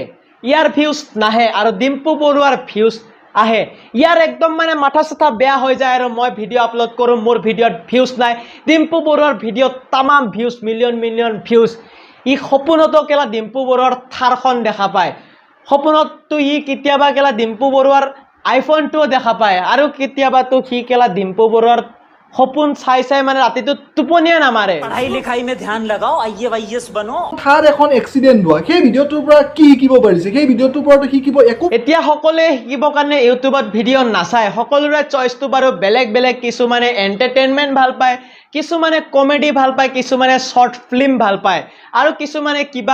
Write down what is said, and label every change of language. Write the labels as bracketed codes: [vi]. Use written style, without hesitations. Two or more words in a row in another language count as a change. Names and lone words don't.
[as] ইয়াৰ ভিউজ নাহে আৰু ডিম্পু বৰুৱাৰ ভিউজ আহে ইয়াৰ একদম মানে মাথা চাথা বেয়া হৈ যায় আৰু মই [en] video upload [as] কৰোঁ মোৰ ভিডিঅ'ত ভিউজ নাই ডিম্পু বৰুৱাৰ ভিডিঅ'ত তামাম ভিউজ [en] million views [as] ই সপোনতো কেলা ডিম্পু বৰুৱাৰ থাৰখন দেখা পায় সপোনততো ই কেতিয়াবা কেলা ডিম্পু বৰুৱাৰ আইফোনটোও দেখা পায় আৰু কেতিয়াবাতো সি কেলা ডিম্পু বৰুৱাৰ সপোন চাই মানে ৰাতিটো টোপনিয়ে নামাৰে [hi] पढ़ाई लिखाई में ध्यान लगाओ IAS बनो [as] থাৰ এখন এক্সিডেণ্ট হোৱা সেই ভিডিঅ'টোৰ পৰা কি শিকিব পাৰিছে সেই ভিডিঅ'টোৰ পৰা শিকিব একো এতিয়া সকলোৱে শিকিবৰ কাৰণে ইউটিউবত ভিডিঅ' নাচায় সকলোৰে চইচটো বাৰু বেলেগ কিছুমানে এণ্টাৰটেইনমেণ্ট ভাল পায় কিছুমানে কমেডি ভাল পায় কিছুমানে [en] short film [as] ভাল পায় আৰু কিছুমানে কিবা